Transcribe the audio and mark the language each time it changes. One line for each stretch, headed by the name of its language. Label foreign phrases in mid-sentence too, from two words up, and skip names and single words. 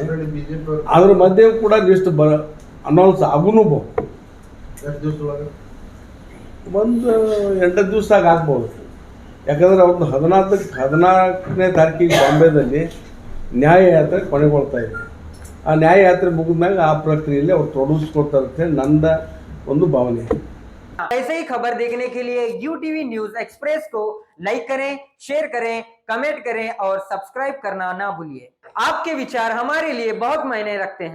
Kannada: ಅದ್ರ ಮಧ್ಯೆ ಕೂಡ ಲಿಸ್ಟ್ ಅನೌನ್ಸ್ ಆಗುನು ಒಂದು 8 ದಿವಸದಾಗ ಆಗ್ಬೋದು. ಯಾಕಂದ್ರೆ ಅವ್ರದ್ದು 14ನೇ ತಾರೀಕಿಗೆ ಬಾಂಬೆದಲ್ಲಿ ನ್ಯಾಯ ಯಾತ್ರೆ ಕೊನೆಗೊಳ್ತಾ ಇದೆ. ಆ ನ್ಯಾಯ ಯಾತ್ರೆ ಮುಗಿದ್ಮ್ಯಾಗ ಆ ಪ್ರಕ್ರಿಯೆಯಲ್ಲಿ ಅವ್ರು ತೊಡಗಿಸ್ಕೊಳ್ತಾರೆ ಅಂತ ಹೇಳಿ ನನ್ನ ಒಂದು ಭಾವನೆ.
Hindi: ऐसे ही खबर देखने के लिए UTV न्यूज एक्सप्रेस को लाइक करें, शेयर करें, कमेंट करें और सब्सक्राइब करना ना भूलिए. आपके विचार हमारे लिए बहुत मायने रखते हैं.